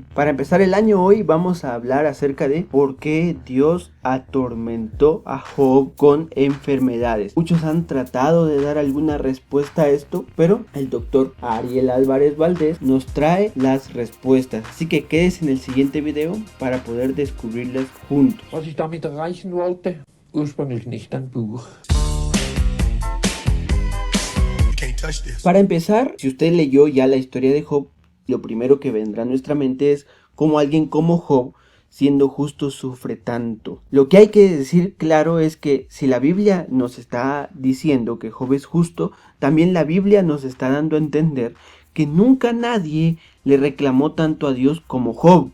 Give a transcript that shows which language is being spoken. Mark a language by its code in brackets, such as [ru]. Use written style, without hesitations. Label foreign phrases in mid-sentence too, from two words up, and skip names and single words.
[es] Para empezar el año hoy vamos a hablar acerca de por qué Dios atormentó a Job con enfermedades. Muchos han tratado de dar alguna respuesta a esto, pero el doctor Ariel Álvarez Valdés nos trae las respuestas. Así que quédese en el siguiente video para poder descubrirlas juntos. [de] Was ich damit erreichen wollte? Ursprünglich nicht ein Buch. [es] Para empezar, si usted leyó ya la historia de Job, lo primero que vendrá a nuestra mente es cómo alguien como Job, siendo justo, sufre tanto. Lo que hay que decir claro es que si la Biblia nos está diciendo que Job es justo, también la Biblia nos está dando a entender que nunca nadie le reclamó tanto a Dios como Job.